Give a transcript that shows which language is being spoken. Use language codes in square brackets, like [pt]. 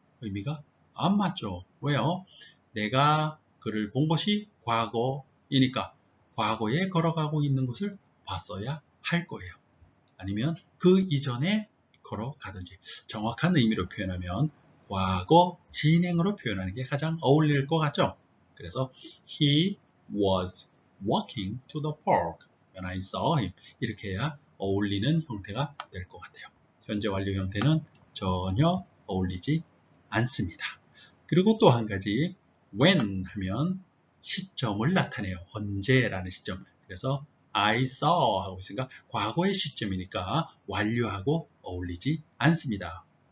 [ko] 의미가 안 맞죠. 왜요? 내가 그를 본 것이 과거이니까 과거에 걸어가고 있는 것을 봤어야 할 거예요. 아니면 그 이전에 걸어가든지. 정확한 의미로 표현하면 과거 진행으로 표현하는 게 가장 어울릴 것 같죠. 그래서 [en] He was walking to the park when I saw him. [ko] 이렇게 해야 어울리는 형태가 될 것 같아요. 현재 완료 형태는 전혀 어울리지 않습니다. 그리고 또 한 가지 when 하면 시점을 나타내요. 언제라는 시점. 그래서 I saw 하고 있으니까 과거의 시점이니까 완료하고 어울리지 않습니다.